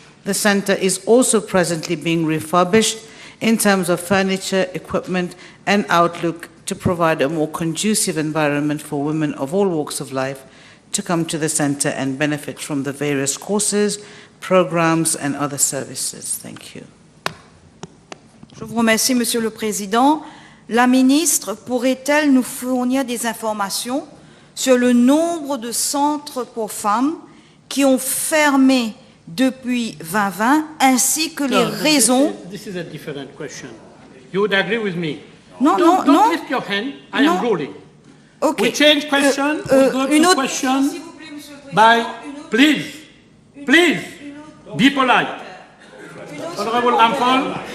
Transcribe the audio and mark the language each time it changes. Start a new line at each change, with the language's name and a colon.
English: The center is also presently being refurbished in terms of furniture, equipment, and outlook to provide a more conducive environment for women of all walks of life to come to the center and benefit from the various courses, programs, and other services. Thank you.
French: Je vous remercie, Monsieur le Président. La ministre pourrait-elle nous fournir des informations sur le nombre de centres pour femmes qui ont fermé depuis 2020, ainsi que les raisons...
English: This is a different question. You would agree with me?
French: Non,
English: don't lift your hand. I am ruling. Okay. We change question. We go to question by... Please. Be polite. Honorable Ramphal.